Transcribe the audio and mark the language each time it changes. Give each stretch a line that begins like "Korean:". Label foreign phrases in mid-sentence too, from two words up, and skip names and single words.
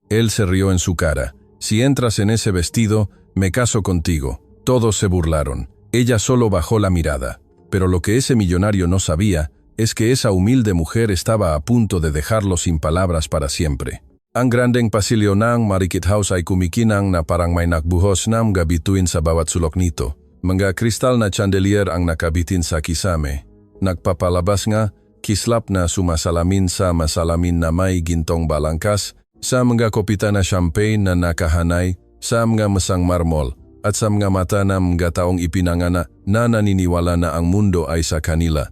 Spanish: Él se rió en su cara. Si entras en ese vestido, me caso contigo. Todos se burlaron. Ella solo bajó la mirada. Pero lo que ese millonario no sabía es que esa humilde mujer estaba a punto de dejarlo sin palabras para siempre.
Filipino: Ang grandeng pasilyo ng Marikit House ay kumikinang na parang may nakbuhos na mga bituin sa bawat sulok nito. Mga kristal na chandelier ang nakabitin sa kisame. Nagpapalabas nga, kislap na sumasalamin sa masalamin na may gintong balangkas, sa mga kopita na champagne na nakahanay, sa mga masang marmol, at sa mga mata ng mga taong ipinangana na naniniwala na ang mundo ay sa kanila.